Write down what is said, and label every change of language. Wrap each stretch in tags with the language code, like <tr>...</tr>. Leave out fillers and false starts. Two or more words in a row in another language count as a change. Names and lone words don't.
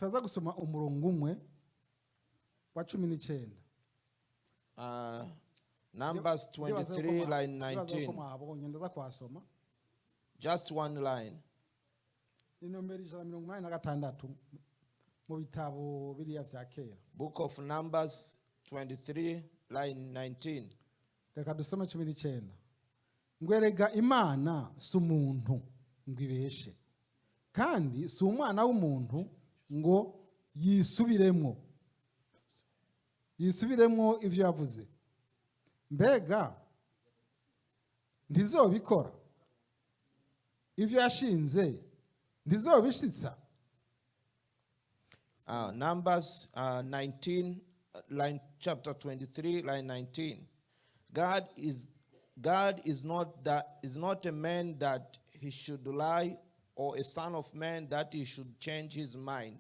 <en>Numbers 23, line 19. Just one line. Book of Numbers 23, line 19.</en> <rn>Ngwerega imana sumuntu ngibeshe kandi si umwana w'umuntu ngo yisubiremo ivyo yavuze mbega ntizobikora ivyo yashinze ntizobishitsa.</rn> <en>Numbers 19 line chapter 23 line 19. God is not a man that he should lie, or a son of man that he should change his mind.</en>